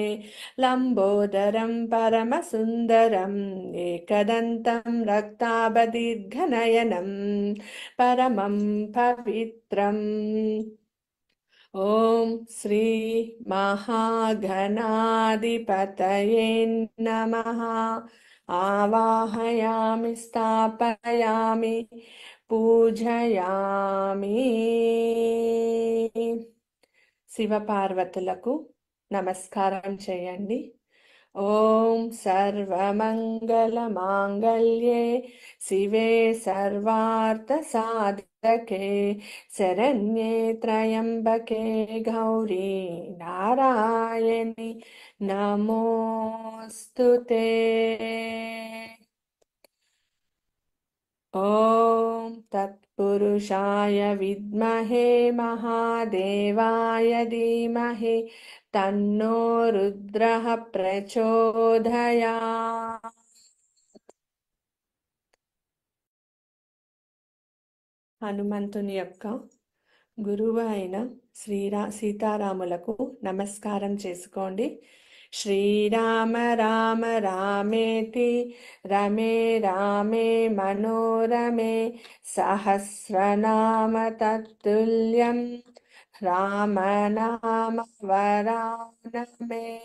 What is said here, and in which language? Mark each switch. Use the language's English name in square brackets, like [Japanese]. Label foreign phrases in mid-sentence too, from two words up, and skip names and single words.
[Sanskrit] लम्बोदरं परमसुन्दरं एकदन्तं रक्ताभदीर्घनयनं परमं पवित्रम्। ॐ श्री महागणाधिपतये नमः। आवाहयामि स्थापयामि पूजयामि। [Telugu] శివపార్వతులకు నమస్కారం చేయండి. [Sanskrit] ఓం సర్వమంగళమాంగళ్యే శివే సర్వార్థసాధకే శరణ్యే త్రయంబకే గౌరీ నారాయణి నమోస్తుతే. ॐ तत्पुरुषाय विद्महे महादेवाय धीमहि तन्नो रुद्रः प्रचोदयात्. [Telugu] హనుమంతుని యొక్క గురువు అయిన సీతారాములకు నమస్కారం చేసుకోండి. [Sanskrit] శ్రీరామ రామ రామేతి రమే రామే మనోరమే సహస్రనామ తత్తుల్యం రామనామ వరానమే.